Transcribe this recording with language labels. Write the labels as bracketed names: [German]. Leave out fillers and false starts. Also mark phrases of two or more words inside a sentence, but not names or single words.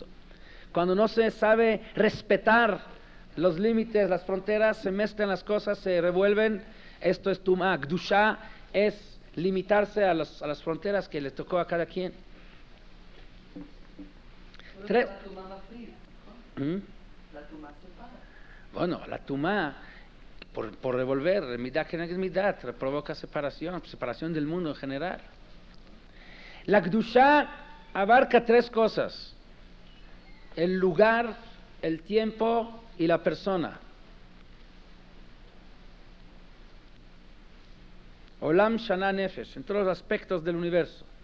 [Spanish] Cuando no se sabe respetar los límites, las fronteras, se mezclan las cosas, se revuelven, esto es tumá. Kedushá es limitarse a las fronteras que le tocó a cada quien. La tumá más fría, ¿no? La tumá separa. Bueno, la tumá, por revolver, [Hebrew] מידה כנגד מידה, [Spanish] provoca separación del mundo en general. La Kedushá abarca tres cosas: el lugar, el tiempo y la persona. [Hebrew] עולם שנה נפש, [Spanish] en todos los aspectos del universo.